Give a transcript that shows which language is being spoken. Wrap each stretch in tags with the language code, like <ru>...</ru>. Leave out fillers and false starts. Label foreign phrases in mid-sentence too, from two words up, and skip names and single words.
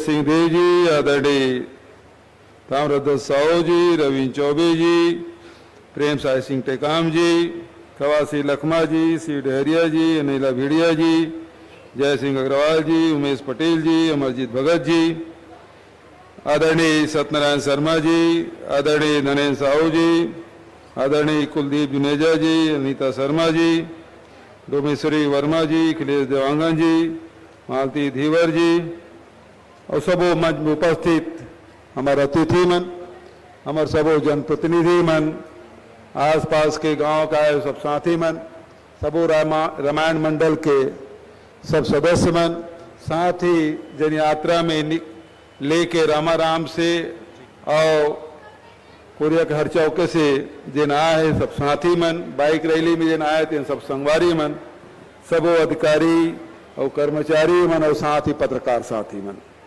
<hne>सिंहदेव जी, आदरणीय ताम्रध्वज साहू जी, रविंद्र चौबे जी, प्रेम साय सिंह टेकाम जी, खवासी लखमा जी, सी डहरिया जी, अनिला भिड़िया जी, जय सिंह अग्रवाल जी, उमेश पटेल जी, अमरजीत भगत जी, आदरणीय सत्यनारायण शर्मा जी, आदरणीय नरेंद्र साहू जी, आदरणीय कुलदीप जुनेजा जी, अनीता शर्मा जी, डोमेश्वरी वर्मा जी, अखिलेश देवांगन जी, मालती धीवर जी और सबो मंच में उपस्थित हमारा अतिथि मन, हमारे सबो जनप्रतिनिधि मन, आसपास के गांव का है सब साथी मन, सबो रामायण मंडल के सब सदस्य मन, साथ ही जन यात्रा में लेके रामाराम से और कोरिया के हर चौके से जिन आए हैं सब साथी मन, बाइक रैली में जिन आए थे सब संगवारी मन, सबो अधिकारी और कर्मचारी मन और साथ ही पत्रकार साथी मन।</hne>